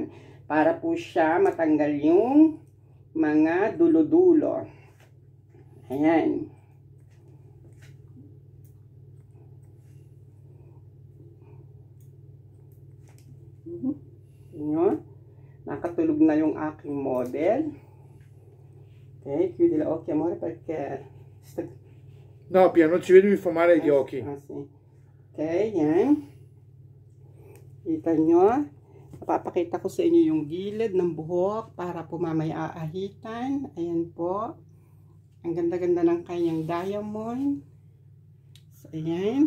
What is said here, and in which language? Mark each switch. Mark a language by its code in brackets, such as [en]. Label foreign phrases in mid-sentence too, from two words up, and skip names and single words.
[tl] Para po siya matanggal yung mga dulo-dulo. Ayan. Ayan. Nakatulog na yung aking model. [it] Ok, chiudi gli occhi amore perché... No, Pia, non ci vedo infamare gli occhi. [tl] Ok, yan. Kita nyo. Papakita ko sa inyo yung gilid ng buhok para po mamaya aahitan. Ayan po. Ang ganda-ganda ng kanyang diamond. So, ayan.